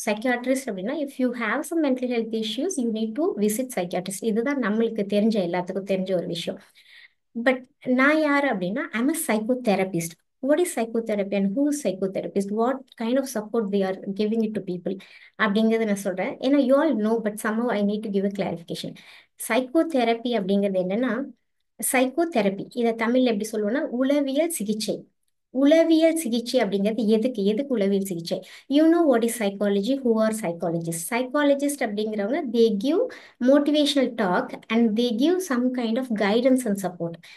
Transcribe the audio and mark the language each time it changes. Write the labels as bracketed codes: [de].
[en] Psychiatrist அப்படின்னா, if you have some mental health issues you need to visit psychiatrist. [ta] இதுதான் நம்மளுக்கு எல்லாத்துக்கும் தெரிஞ்ச ஒரு விஷயம். பட் நான் யார் அப்படின்னா, [en] I'm a psychotherapist. What is psychotherapy and who is psychotherapist? What kind of support they are giving it to people? [ta] அப்படிங்கிறத நான் சொல்றேன். [en] ஏன்னா you all know, but somehow I need to give a clarification. [ta] Psychotherapy அப்படிங்கிறது என்னன்னா, psychotherapy இதை தமிழ்ல எப்படி சொல்லுவோம்னா உளவியல் சிகிச்சை. உளவியல் சிகிச்சை அப்படிங்கிறது எதுக்கு உளவியல் சிகிச்சை? [en] You know what is psychology, who are psychologist? Psychologist அப்படிங்கிறவங்க they give motivational talk and they give some kind of guidance and support.